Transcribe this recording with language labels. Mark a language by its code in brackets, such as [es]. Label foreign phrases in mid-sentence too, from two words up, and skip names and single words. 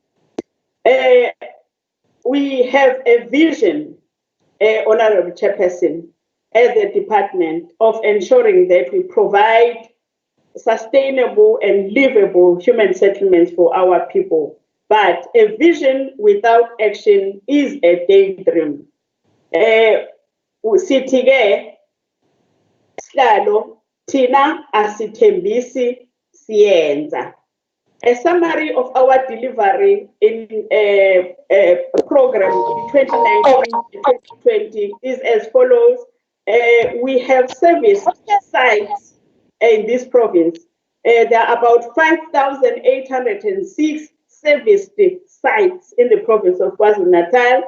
[en] We have a vision, Honorable Chairperson, as a department of ensuring that we provide sustainable and livable human settlements for our people. But a vision without action is a daydream. [zu] Sithi-ke sihlalo thina asithembisi siyenza. [en] A summary of our delivery in program 2019-2020 is as follows. We have serviced sites in this province. There are about 5,806 serviced sites in the province of KwaZulu-Natal.